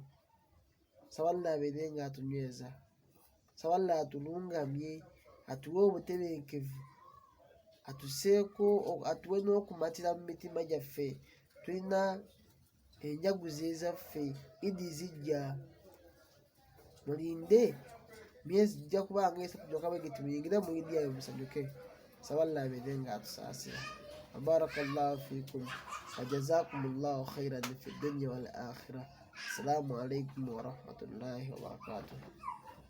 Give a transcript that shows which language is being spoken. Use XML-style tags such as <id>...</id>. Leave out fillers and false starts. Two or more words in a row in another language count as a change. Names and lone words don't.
<lg>Saba Allah abeere nga atunyweza. Saba Allah atulungamye, atuwe obutebenkevu, atuwe n'okumatira mu mitima gyaffe. Tulina enjaguzi ezaffe, Idi zijja. Mulinde myezi gijja kuba nga esatu gyokka bwe giti muyingire mu Idi eyo musanyuke. Saba Allah abeere nga atusaasira.</lg> <ar>بارك الله فيكم وجزاكم الله خيرا في الدنيا والآخرة. السلام عليكم ورحمة الله وبركاته.</ar>